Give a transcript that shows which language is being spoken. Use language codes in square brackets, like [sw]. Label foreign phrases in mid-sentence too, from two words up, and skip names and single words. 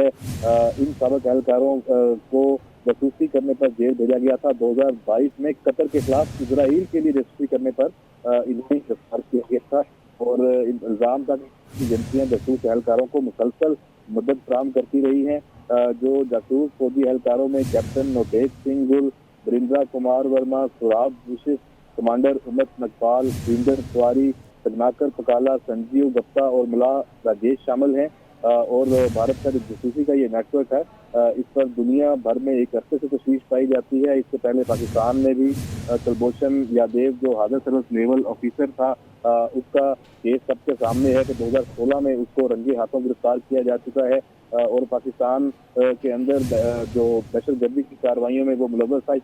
[ur] ان سابق اہلکاروں کو جاسوسی کرنے پر جیل بھیجا گیا تھا۔ 2022 میں قطر کے خلاف اسرائیل کے لیے جاسوسی کرنے پر انہیں گرفتار کیا گیا تھا اور الزام تھا کہ ایجنسیاں جاسوس اہلکاروں کو مسلسل مدد فراہم کرتی رہی ہیں۔ جو جاسوس فوجی اہلکاروں میں کیپٹن نوٹیک سنگھ گل، بریندرا کمار ورما، سوراب بوشس، کمانڈر امت نگپال، سریندر تیواری، سگناکر پکالا، سنجیو گپتا اور ملا راجیش شامل ہیں۔ اور بھارت کا جو جاسوسی کا یہ نیٹ ورک ہے، اس پر دنیا بھر میں ایک عرصے سے تشویش پائی جاتی ہے۔ اس سے پہلے پاکستان میں بھی کلبھوشن یادیو جو حاضر سروس لیول آفیسر تھا، اس کا کیس سب کے سامنے ہے کہ 2016 میں اس کو رنگے ہاتھوں گرفتار کیا جا چکا ہے اور پاکستان کے اندر جو دہشت گردی کی کارروائیوں میں وہ ملوث تھا۔